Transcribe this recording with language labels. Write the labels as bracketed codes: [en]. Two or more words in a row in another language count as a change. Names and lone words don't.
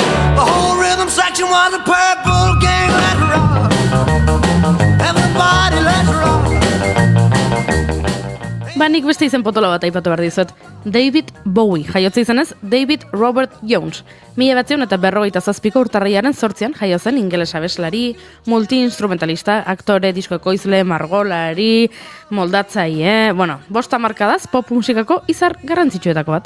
[en] The whole rhythm section was a purple gang. Let's rock. Everybody, let's rock. [eu] Nik beste izen potolo bat aipatu behar dizut. David Bowie, jaiotze izanez David Robert Jones. 1957ko urtarrilaren 8 jaio zen ingeles abeslari, multi-instrumentalista, aktore, disko ekoizle, margolari, moldatzaile, bosta markadaz pop musikako izar garrantzitsuetako bat.